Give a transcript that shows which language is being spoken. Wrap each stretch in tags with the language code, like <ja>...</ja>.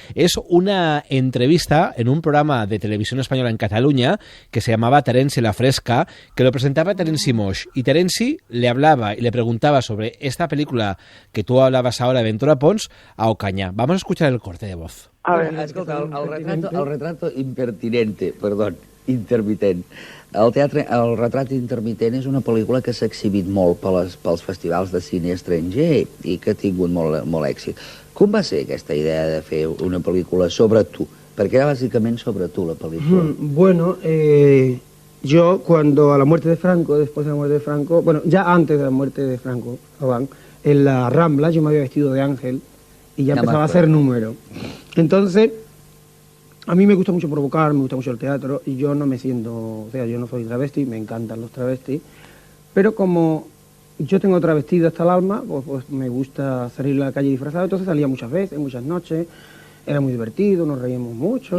<es>Es una entrevista en un programa de Televisión Española en Cataluña que se llamaba Terenci la Fresca, que lo presentaba Terenci Moix, y Terenci le hablaba y le preguntaba sobre esta película que tú hablabas ahora de Ventura Pons a Ocaña. Vamos a escuchar el corte de voz. A ver, escolta, el retrato impertinente, intermitent.</es> <ca>El retrat intermitent és una pel·lícula que s'ha exhibit molt pels festivals de cine estranger i que ha tingut molt èxit. Com va ser aquesta idea de fer una pel·lícula sobre tu? Perquè era bàsicament sobre tu la pel·lícula.</ca> <es>Bueno, yo cuando a la muerte de Franco, después de la muerte de Franco, bueno, ya antes de la muerte de Franco, en la Rambla yo me había vestido de ángel y ya empezaba a hacer número. Entonces, a mí me gusta mucho provocar, me gusta mucho el teatro y yo no me siento, o sea, yo no soy travesti, me encantan los travestis, pero como yo tengo travestido hasta el alma, pues me gusta salir a la calle disfrazado, entonces salía muchas veces, muchas noches, era muy divertido, nos reíamos mucho.</es>